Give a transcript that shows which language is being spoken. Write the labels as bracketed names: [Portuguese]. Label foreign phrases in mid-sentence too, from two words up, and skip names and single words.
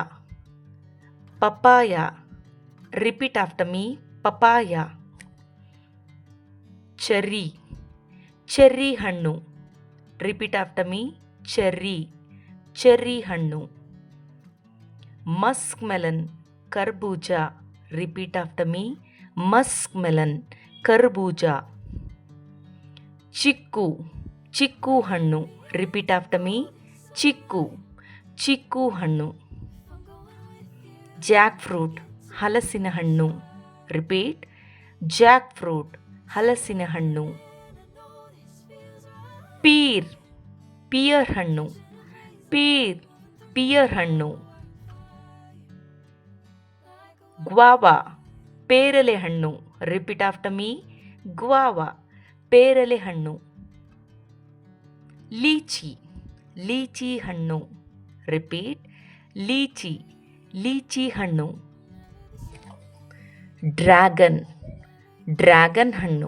[English] Papaya. Repeat after me. Papaya. Cherry. Cherry ಹಣ್ಣು. Repeat after me. Cherry. Cherry ಹಣ್ಣು. Muskmelon, Karbuja. Repeat after me. Muskmelon, Karbuja. [Kannada] ಚಿಕ್ಕು, ಚಿಕ್ಕು ಹಣ್ಣು. [English] Repeat after me. [Kannada] ಚಿಕ್ಕು, ಚಿಕ್ಕು ಹಣ್ಣು. Jackfruit, ಹಲಸಿನ ಹಣ್ಣು. [English] Repeat. [Kannada] Jackfruit, ಹಲಸಿನ ಹಣ್ಣು. Pear, Pear hannu. [English] Pear, Pear hannu. Guava, [Kannada] ಪೇರಲೆ ಹಣ್ಣು. [English] Repeat after me. ಗ್ವಾವಾ, [Kannada] ಪೇರಲೆ ಹಣ್ಣು. ಲೀಚಿ, ಲೀಚಿ ಹಣ್ಣು. ರಿಪೀಟ್. ಲೀಚಿ, ಲೀಚಿ ಹಣ್ಣು. ಡ್ರ್ಯಾಗನ್, ಡ್ರ್ಯಾಗನ್ ಹಣ್ಣು.